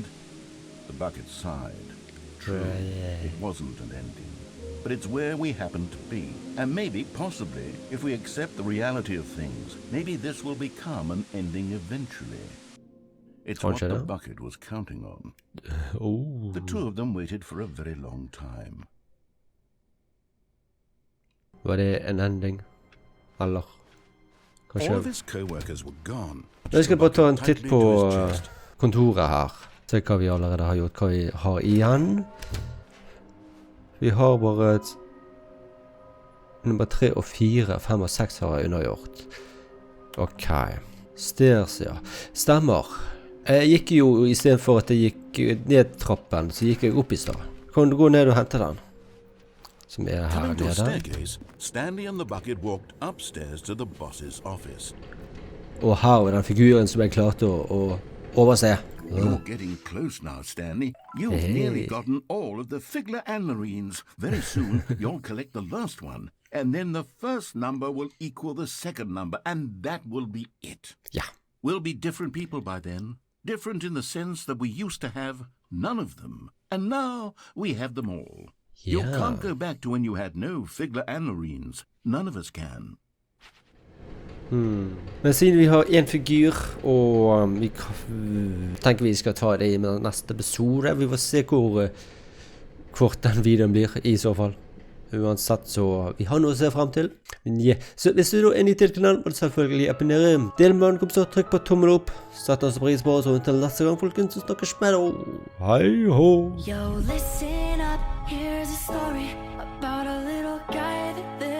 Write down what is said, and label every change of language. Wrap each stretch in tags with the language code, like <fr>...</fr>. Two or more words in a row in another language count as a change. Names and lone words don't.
<en>The bucket sighed. True, it wasn't an ending. But it's where we happen to be. And maybe, possibly, if we accept the reality of things, maybe this will become an ending eventually. It's what the bucket was counting on. The two of them waited for a very long time.</en> <no>Var det en ending? Eller?</no> <en>All of his co-workers were gone.</en> <no>Jeg skal bare ta en titt på kontoret her. Se hva vi allerede har gjort, hva vi har igjen. Vi har bare nummer 3 og 4, 5 og 6 har jeg undergjort. Ok. Stairs, ja. Stemmer. Jeg gikk jo, I stedet for at jeg gikk ned trappen, så gikk jeg opp I stedet. Kan du gå ned og hente den? Som her</no> <en>Coming to a</en> <no>nede.</no> <en>staircase, Stanley and the bucket walked upstairs to the boss's office.</en> <no>Og her var den figuren som jeg klarte å overse.</no> <en>You're getting close now, Stanley. You've nearly gotten all of the Figler and Marines. Very soon, you'll collect the last one. And then the first number will equal the second number, and that will be it.</en> <no>Ja.</no> <en>We'll be different people by then. Different in the sense that we used to have none of them. And now we have them all. You can't go back to when you had no Figler and Marines. None of us can.</en> <no>Men siden vi har en figur, og vi tenker vi skal ta det I neste episode. Vi får se hvor kort den videoen blir I så fall. Uansett så vi har noe å se frem til. Men så hvis du da ny til kanalen, må du selvfølgelig abonnere. Del med en kommentar, trykk på tommel opp. Sett oss pris på oss, og til neste gang, folkens, så snakkes med deg. Hei ho!</no> <en>Yo, listen up, here's a story about a little guy that</en>